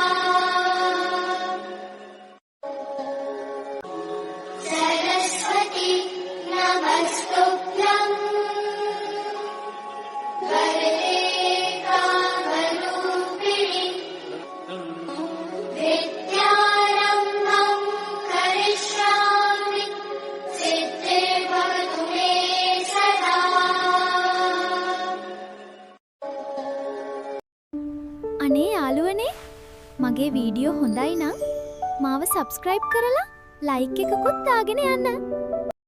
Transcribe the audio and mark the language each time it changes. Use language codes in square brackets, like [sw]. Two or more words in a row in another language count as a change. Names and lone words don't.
[sa] सरस्वती नमस्तुभ्यं वरदे कामरूपिणि विद्यारम्भं करिष्यामि सिद्धिर्भवतु मे सदा [si] අනේ යාළුවනේ මගේ වීඩියෝ හොඳයි නම් මාව සබ්ස්ක්‍රයිබ් කරලා ලයික් එකකුත් දාගෙන යන්න.